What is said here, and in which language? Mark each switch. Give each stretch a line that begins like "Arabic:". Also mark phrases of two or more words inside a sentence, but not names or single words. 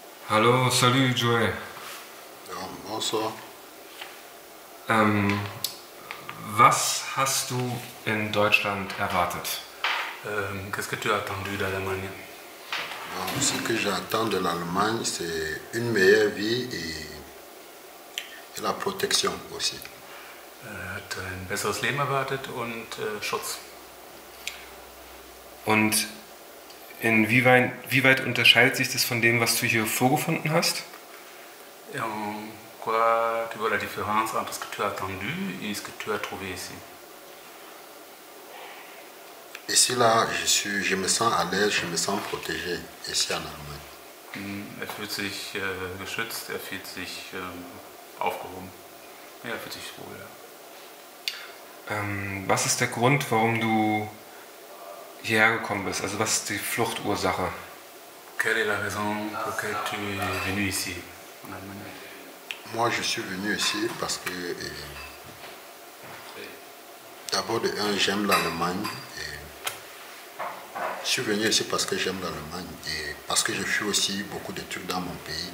German: Hallo, salut Joey.
French: Ja, bonsoir.
German: Ähm, Was hast du in Deutschland erwartet?
French: Qu'est-ce que tu as attendu d'Allemagne? Ce que j'attends de l'Allemagne, c'est une meilleure vie et la protection aussi.
German: Er hat ein besseres Leben erwartet und Schutz. Und wie weit unterscheidet sich das von dem, was du hier vorgefunden hast?
French: Et en quoi tu vois la différence entre ce que tu as attendu et ce que tu as trouvé ici? Ici, là, je me sens à l'aise, je me sens protégé ici en Allemagne.
German: Er fühlt sich geschützt, er fühlt sich aufgehoben. Ja, er fühlt sich wohl, ja. Was ist der Grund, warum du hierher gekommen bist? Also was ist die Fluchtursache?
French: Quelle est la raison pour laquelle tu es venu ici, en Allemagne? Moi, je suis venu ici parce que, d'abord, de un, j'aime l'Allemagne. Je suis venu ici parce que j'aime l'Allemagne et parce que je fais aussi beaucoup de trucs dans mon pays.